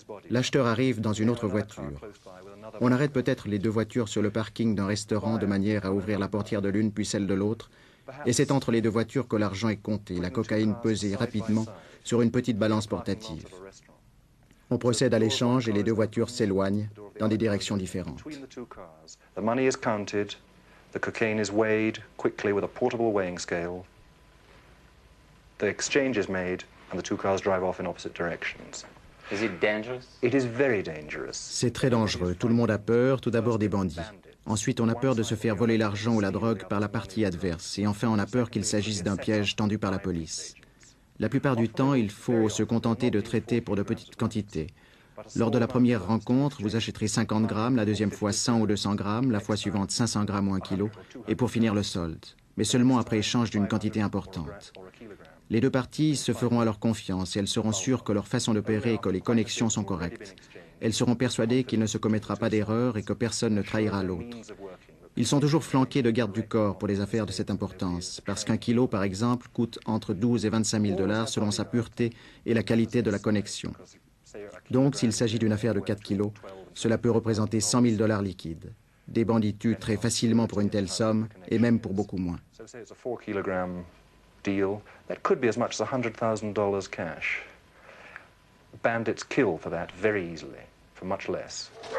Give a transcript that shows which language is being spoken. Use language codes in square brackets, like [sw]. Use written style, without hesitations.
[fr] L'acheteur arrive dans une autre voiture. On arrête peut-être les deux voitures sur le parking d'un restaurant de manière à ouvrir la portière de l'une puis celle de l'autre, et c'est entre les deux voitures que l'argent est compté, la cocaïne pesée rapidement sur une petite balance portative. On procède à l'échange et les deux voitures s'éloignent dans des directions différentes. [en] The money is counted, the cocaine is weighed quickly with a portable weighing scale. The exchange is made, and the two cars drive off in opposite directions. Is it dangerous? It is very dangerous. [fr] C'est très dangereux. Tout le monde a peur, tout d'abord des bandits. Ensuite, on a peur de se faire voler l'argent ou la drogue par la partie adverse. Et enfin, on a peur qu'il s'agisse d'un piège tendu par la police. La plupart du temps, il faut se contenter de traiter pour de petites quantités. Lors de la première rencontre, vous achèterez 50 grammes, la deuxième fois 100 ou 200 grammes, la fois suivante 500 grammes ou 1 kilo, et pour finir le solde. Mais seulement après échange d'une quantité importante. Les deux parties se feront alors confiance et elles seront sûres que leur façon d'opérer et que les connexions sont correctes. Elles seront persuadées qu'il ne se commettra pas d'erreur et que personne ne trahira l'autre. Ils sont toujours flanqués de gardes du corps pour les affaires de cette importance, parce qu'un kilo, par exemple, coûte entre 12 et 25 000 $ selon sa pureté et la qualité de la connexion. Donc, s'il s'agit d'une affaire de 4 kilos, cela peut représenter 100 000 $ liquides. Des bandits tuent très facilement pour une telle somme, et même pour beaucoup moins. [en] Deal that could be as much as $100,000 cash. Bandits kill for that very easily, for much less.